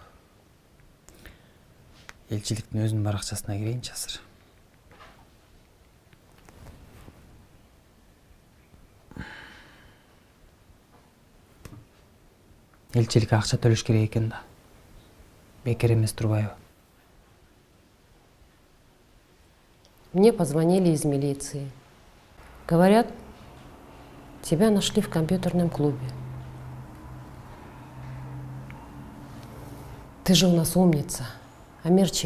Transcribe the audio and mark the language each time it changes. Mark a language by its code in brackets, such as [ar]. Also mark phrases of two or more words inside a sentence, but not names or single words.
[ky] Элчиликтин өзүнүн баракчасына кирейинчи азыр. Элчиликке акча төлөш керек экен да. Бекер эмес турбайбы? [ru] Мне позвонили из милиции. Говорят, тебя нашли в компьютерном клубе. Ты же у нас умница, Амирчик.